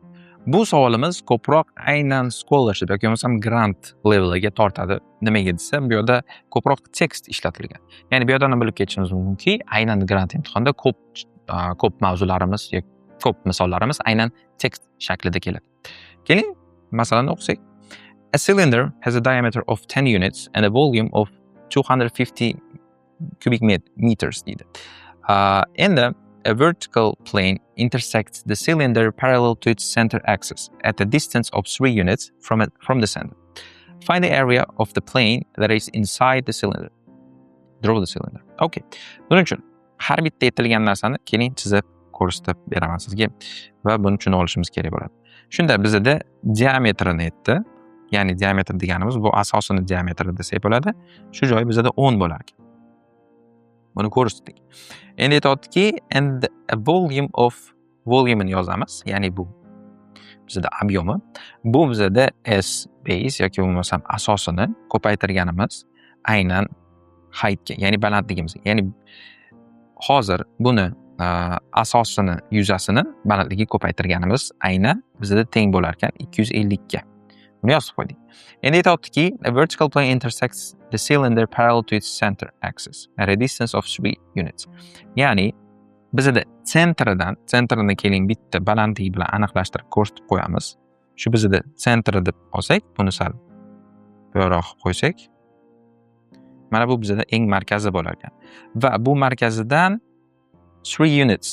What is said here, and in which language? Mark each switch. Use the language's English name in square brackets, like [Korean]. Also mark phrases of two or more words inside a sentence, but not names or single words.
[Uzbek] Bu savolimiz ko'proq aynan scholarship yoki bo'lmasam grant leveliga tortadi. Nimaga desa, bu yerda ko'proq tekst ishlatilgan. Ya'ni bu yerdan bilib ketishimiz mumkinki, aynan grant imtihonda ko'p mavzularimiz yoki ko'p misollarimiz aynan tekst shaklida keladi. Keling, masalani o'qisak. [English] A cylinder has a diameter of 10 units and a volume of 250 cubic meters deydi. Endi a vertical plane intersects the cylinder parallel to its center axis at a distance of 3 units from the center. Find the area of the plane that is inside the cylinder. Draw the cylinder. Okay. [Uzbek] Buning uchun har bitta aytilgan narsani keling chizib ko'rsatib beraman sizga va buni tushunib olishimiz kerak bo'ladi. Shunda bizda diametrini aytdi. Ya'ni diametr deganimiz bu asosini diametri desak bo'ladi. Shu joyi bizda 10 bo'lar ekan. Buni ko'rsatdik. Endi aytayotdiki, [English] and a volume of [Uzbek] volume ni yozamiz. Ya'ni bu bizada obyomi. Bu bizada S base yoki bo'lmasam asosini ko'paytirganimiz aynan heightga, ya'ni balandligimizga. Ya'ni hozir buni asosini, yuzasini balandligiga ko'paytirganimiz aynan bizada teng bo'lar ekan 250 ga. Buni yozib qo'ydik. Endi aytayaptiki, [English] a vertical plane intersects the cylinder parallel to its center axis at a distance of 3 units. [Uzbek] Ya'ni bizada sentridan keling bitta balandligi bilan aniqlashtirib ko'rsatib qo'yamiz. Shu bizada sentri deb olsak, buni sal buyoqroq qo'ysak, mana bu bizada eng markazi bo'lar ekan. Va bu markazidan 3 units.